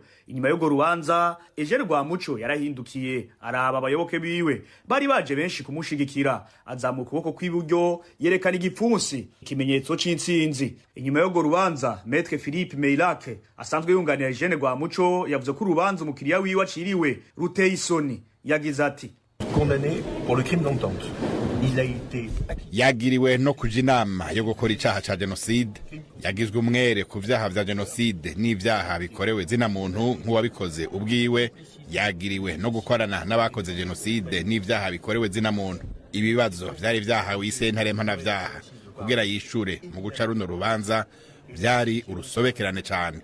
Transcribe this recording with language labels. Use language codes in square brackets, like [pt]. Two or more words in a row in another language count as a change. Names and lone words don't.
[rn] Inyuma y'ugo rubanza Eugene Rwamuco yarahindukiye araba abayoboke biwe bari baje benshi kumushigikira, azamuka ukuboko kw'iburyo yerekana igipfunsi, ikimenyetso c'intsinzi. Inyuma y'ugo rubanza Maître Philippe Meilak asanzwe yunganira Eugene Rwamuco yavuze ko urubanza umukiriya wiwe aciriwe ruteye isoni. Yagize ati [fr] condamné pour le crime d'entente. Il a été [rn] yagiriwe no kuja inama yo gukora icaha ca genocide, yagizwe umwere ku vyaha vya genocide n'ivyaha bikorewe zina muntu nk'uwabikoze ubwiwe, yagiriwe no gukorana n'abakoze genocide n'ivyaha bikorewe zina muntu. Ibibazo vyari vyahawe isentare mpanavyaha kugira yishure mu guca runo rubanza vyari urusobekerane cane.